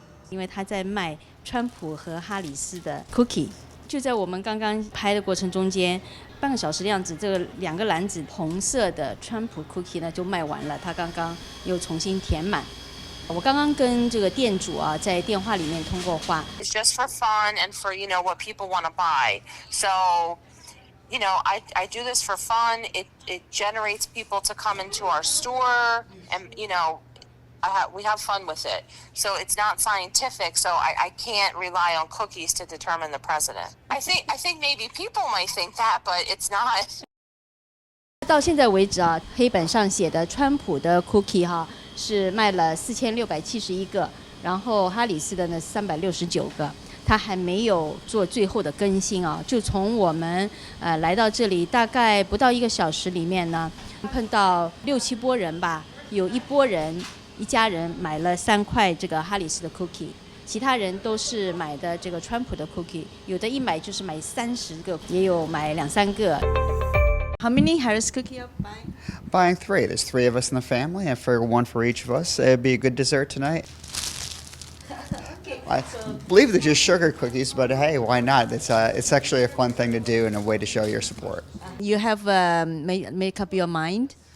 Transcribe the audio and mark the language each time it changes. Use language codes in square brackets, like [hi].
[zh] 因为它在卖川普和哈里斯的 cookie。就在我们刚刚拍的过程中间，半个小时的样子，这个2个篮子红色的川普 cookie 呢就卖完了，它刚刚又重新填满。我刚刚跟这个店主在电话里面通过话。 [en] It's just for fun and for what people want to buy. So I do this for fun. It generates people to come into our store, and we have fun with it. So it's not scientific. So I can't rely on cookies to determine the president. I think maybe people might think that, but it's not. [zh] 到现在为止啊，黑板上写的川普的 cookie 哈是卖了4671个，然后哈里斯的呢369个。他还没有做最后的更新啊，就从我们来到这里大概不到1个小时里面呢，碰到6、7拨人吧，有一拨人一家人买了3块这个哈里斯的 cookie， 其他人都是买的这个川普的 cookie， 有的一买就是买30个，也有买2、3个。 [en] How many Harris cookie are you buying? Buying 3. There's 3 of us in the family. I figure 1 for each of us. It'd be a good dessert tonight. I believe they're just sugar cookies, but hey, why not? It's actually a fun thing to do and a way to show your support. You have make up your mind?